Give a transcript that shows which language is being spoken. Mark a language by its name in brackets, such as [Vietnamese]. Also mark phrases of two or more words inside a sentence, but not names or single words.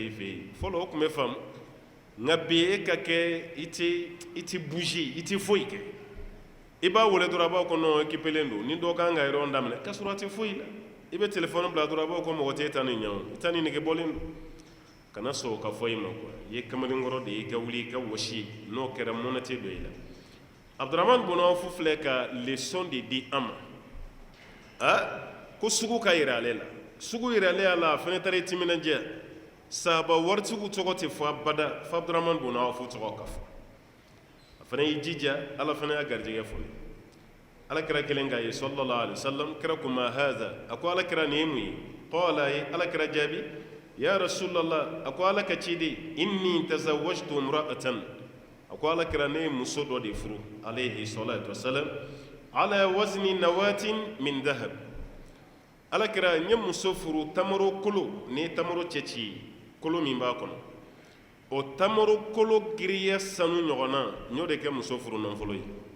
[Bambara] i fɛ yen fɔlɔ o tun bɛ faamu nka bi e ka kɛ i tɛ bouger i tɛ foyi kɛ i b'a wele dɔrɔn a b'a fɔ ko non équipelen don ni dɔ kan ka réunion daminɛ k'a sɔrɔ a tɛ foyi la i bɛ téléphone bila dɔrɔn a b'a fɔ ko mɔgɔ tɛ e ta nin ɲɛ o i ta nin nege bɔlen don kana sɔn o ka fɔ i ma quoi i ye kamalenkɔrɔ de ye i ka wuli i ka wɔsi n'o kɛra mɔnɛ tɛ don i la Abdurrahman Bun Awf filɛ ka leçon de di an ma ko sugu ka yira ale la sugu yiralen a la a fana taara i timinadiya sahaba waritigiw tɔgɔ tɛ fɔ abada fo Abdurrahman Bun Awf tɔgɔ ka fɔ a fana y'i jija ala fana y'a garijɛgɛ fɔlɔ ala kira kelen k'a ye [Arabic] صلى الله عليه وسلم [Bambara] kira ko [Arabic] ما هذا [Bambara] a ko ala kira nin ye mun ye qala a ye ala kira jaabi [Arabic] يا رسول الله [Bambara] a ko ala ka ciden [Arabic] إني تزوجت امرأة [Bambara] a ko ala kira ne ye muso dɔ de furu [Arabic] عليه الصلاة والسلام على وزن نواة من ذهب [Bambara] ala kira n ye muso furu tamaro kolo ni ye tamaro cɛci kolo min b'a kɔnɔ o tamaro kolo giriya sanu ɲɔgɔnna n y'o de kɛ muso furu nafolo ye